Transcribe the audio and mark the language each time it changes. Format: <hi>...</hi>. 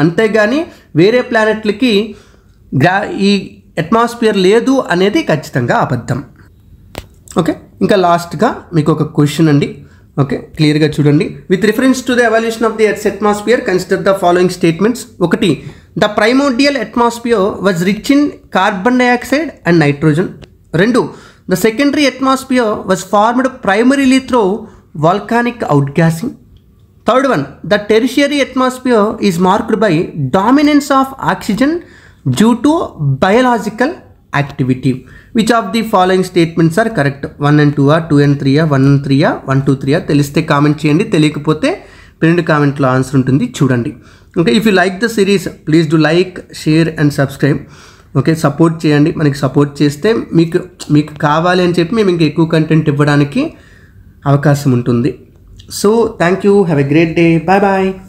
<te>అంతేగాని వేరే ప్లానెట్లకి ఈ అట్మాస్ఫియర్ లేదు అనేది ఖచ్చితంగా అబద్ధం. ఓకే, ఇంకా లాస్ట్గా మీకు ఒక క్వశ్చన్ అండి. ఓకే, క్లియర్గా చూడండి.</te> <en>With reference to the evolution of the earth's atmosphere consider the following statements. 1, the primordial atmosphere was rich in carbon dioxide and nitrogen. 2, the secondary atmosphere was formed primarily through volcanic outgassing. 3rd one, the tertiary atmosphere is marked by dominance of oxygen due to biological activity. Which of the following statements are correct?</en> <te>1 and 2 2 and 3 1 and 3 1 2 3 తెలిస్తే comment చేయండి, తెలియకపోతే రెండు కామెంట్లో answer ఉంటుంది చూడండి.</te> <en>Okay, if you like the series please do like, share and subscribe. Okay, support చేయండి.</en> <te>మనకి support చేస్తే మీకు కావాలి అని చెప్పి మేము ఇంకా ఎక్కువ కంటెంట్ ఇవ్వడానికి అవకాశం ఉంటుంది.</te> <en>So thank you, have a great day, bye bye.</en>